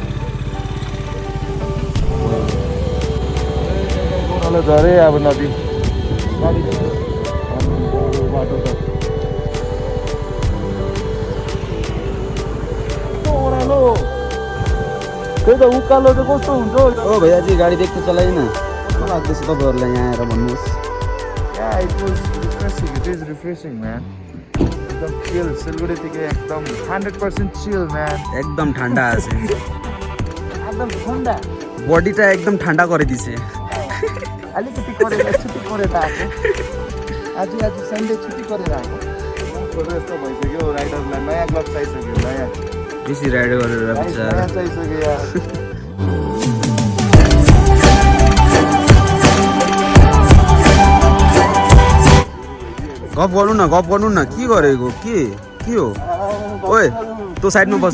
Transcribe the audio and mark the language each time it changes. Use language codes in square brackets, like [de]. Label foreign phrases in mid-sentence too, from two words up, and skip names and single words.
[ne] झरे अब नदी बाटो छ ओह्रालो त्यही त उकालो चाहिँ कस्तो हुन्छ ओ भैयाजी गाडी देख्दै चलाइन कस्तो लाग्दैछ तपाईँहरूलाई यहाँ आएर भन्नुहोस् [en] Yeah, it was refreshing. It is refreshing, man. [ne] एकदम चिल [bn] सिलगढी থেকে একদম 100% [en] chill man [bn] একদম ঠান্ডা আছে একদম ঠান্ডা বডিটা একদম ঠান্ডা করে দিছে [ne] अलिकति करे छुट्टी करे राखेँ आज सन्डे छुट्टी करे राखेँ कस्तो यस्तो भइसक्यो राइडरलाई नयाँ क्लब चाहिसक्यो नयाँ बेसी राइड गरेर बिचारा नयाँ चाहिसक्यो यार गफ गर्नु न के गरेको के हो ओए तो साइडमा बस